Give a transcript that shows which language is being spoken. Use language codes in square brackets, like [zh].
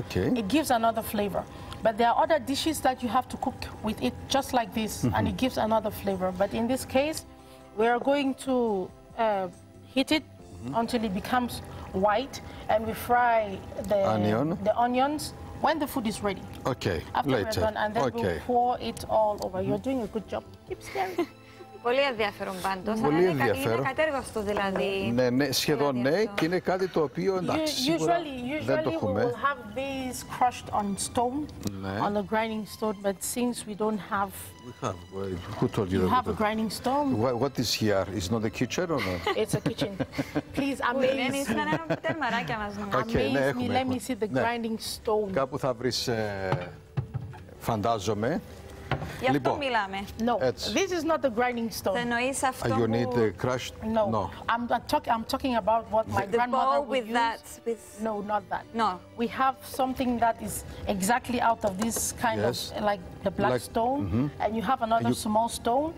[en] It gives another flavor. But there are other dishes that you have to cook with it just like this, and it gives another flavor. But in this case, we are going to heat it until it becomes white, and we fry the onions when the food is ready. Okay, after later. We're done, and then we'll pour it all over. You're doing a good job. Keep staring. [el] Πολύ ενδιαφέρον πάντως. Πολύ ενδιαφέρον. Είναι κατέργαστο δηλαδή. Ναι, σχεδόν ναι, και είναι κάτι το οποίο εντάξει, σίγουρα δεν το έχουμε. [en] Usually we will have these crushed on stone, on a grinding stone, but since we don't have... We have. Who told you that? You have a grinding stone. What is here? Is not a kitchen or not? It's a kitchen. Please, amaze me. Let me see the grinding stone. [el] Κάπου θα βρεις, φαντάζομαι. Γι' αυτό μιλάμε. [en] No, this is not the grinding stone. [el] Εννοείς αυτό [en] You need the crushed? No. I'm talking about what my grandmother would use. No, not that. No. We have something that is exactly out of this kind of, like the black stone, and you have another small stone.